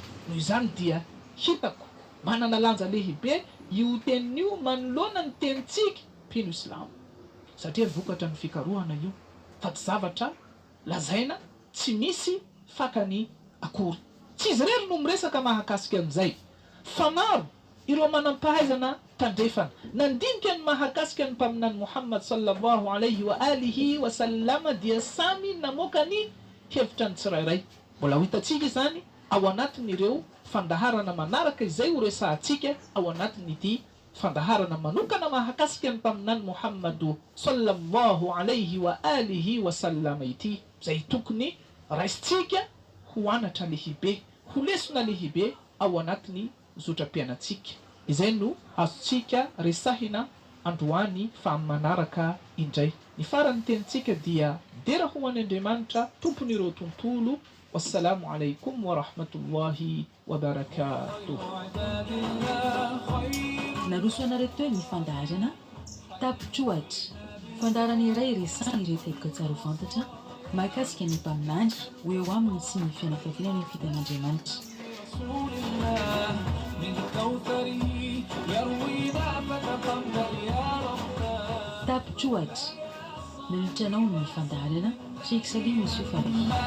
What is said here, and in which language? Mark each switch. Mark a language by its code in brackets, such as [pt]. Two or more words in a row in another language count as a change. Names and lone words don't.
[mg] Noho izany dia hitako manana lanja lehibe io tenin'io manoloana ny tenitsika mpino Islamo satria vokatra ny fikarohana io fa tsy zavatra lazaina tsy misy fakany akory. Tsy izy rery no miresaka mahakasika an'izay fa maro ireo manam-pahaizana tandrefana nandinika ny mahakasika ny mpaminany Muhammad [ar] صلى الله عليه وآله وسلم [mg] dia samy namoaka ny hevitra ny tsirairay. Mbola ho hitatsika izany ao anatin'ireo fandaharana manaraka izay ho resahantsika ao anatin'ity fandaharana manokana mahakasika ny mpaminany Muhammadu [ar] صلى الله عليه وآله وسلم [mg] ity izay tokony raisitsika ho anatra lehibe, ho lesona lehibe ao anatin'ny zotram-piainatsika. Izay no azontsika resahina androany fa manaraka indray. Ny farany tenitsika dia dera ho an'Andriamanitra tompon'ireo tontolo. [ar] والسلام عليكم ورحمة الله وبركاته. [mg] Naroso anareo teo ny fandaharana tapitsoatra fandaharana iray resany rehefa tsara fantatra mahakasika ny mpaminany ho eo aminy sy ny fianakaviana ny fitan'Andriamanitra. Tapitsoatra nilitranao ny fandaharana Sheikh Salim Yusuf Ali.